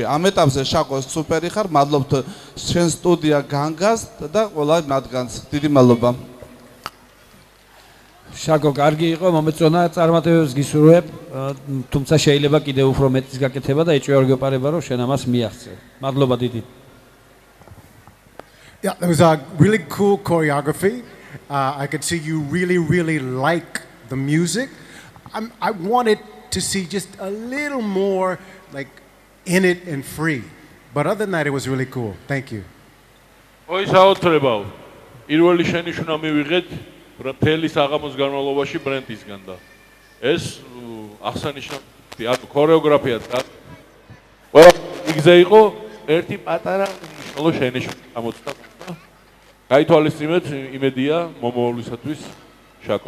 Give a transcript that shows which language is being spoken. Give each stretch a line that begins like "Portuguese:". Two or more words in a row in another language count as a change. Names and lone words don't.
Georgian: ამ ეტაპზე შაკოს სუპერი ხარ, მადლობთ ჩვენ სტუდია განგას და ყველა მათგანს. დიდი მადლობა. შაკო, კარგი იყო, მომეწონა წარმატებებს გისურვებ, თუმცა შეიძლება კიდევ უფრო მეტის გაკეთება და ეჭვი არ გეპარება რომ შენ ამას მიაღწევ. მადლობა დიდი.
English: Yeah, that was a really cool choreography. I could see you really like the music. I wanted to see just a little more like in it and free. But other than that, it was really cool. Thank you.
Georgian: oi საოცრებაო. პირველი შენიშვნა მივიღეთ მთელი საღამოს განმავლობაში ბრენდისგან და ეს აღსანიშნავი ანუ ქორეოგრაფია და ყველა იგზე იყო ერთი პატარა მნიშვნელო შენიშვნა გამოწდა. გაითვალისწინეთ იმედია მომავალისათვის შაკო.